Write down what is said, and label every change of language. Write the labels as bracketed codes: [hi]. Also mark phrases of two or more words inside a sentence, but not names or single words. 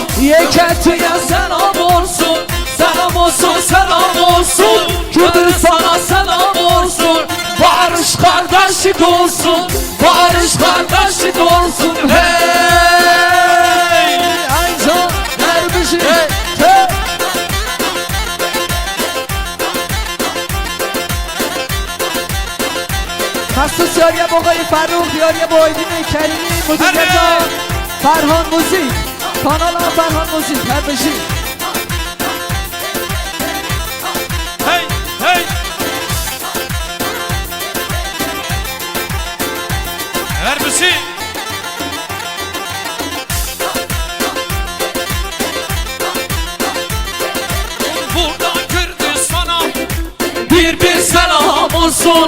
[tr] Yeketi'ye selam olsun. Selam olsun, selam olsun. Kürdistan'a selam olsun. Barış kardeşlik olsun. Barış kardeşlik olsun. Hey! Aycan Dervişim. Hey! Hey! [fa] مخصوص یاری آقای فرخ، یاری آیدین کریمی، مدیر جان فرهان موزیک، کانال هم فرهان موزیک. هر بشی [tr] Hey! Hey! Her bir şey. Buradan Kürdistan'a bir selam olsun.